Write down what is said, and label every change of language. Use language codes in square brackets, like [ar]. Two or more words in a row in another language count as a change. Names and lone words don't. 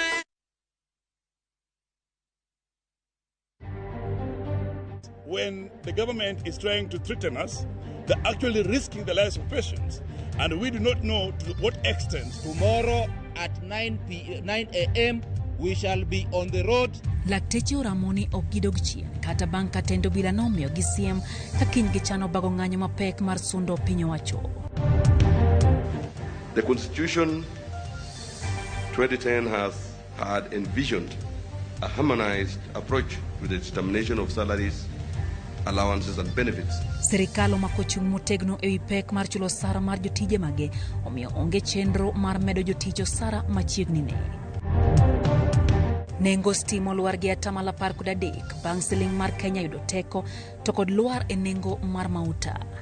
[en] When the government is trying to threaten us, they're actually risking the lives of patients. And we do not know to what extent. Tomorrow at 9 a.m. we shall be on the road. [luo] Lakteche Ramoni okidog chien kata bang' katendo bila nomiyo gi siem ka kiny gichano bago ng'anyo mapek mar sundo piny owacho. [en] The Constitution 2010 has had envisioned a harmonized approach to the determination of salaries, allowances and benefits. [luo] Sirikal omako chung' motegno ewi pek mar chulo osara mar jotije mage, omiyo onge chenro mar medo jotich osara machiegni ne. Nengo stima olwar gi 13% bang' siling mar Kenya yudo teko to kod lwar e nengo mar mauta.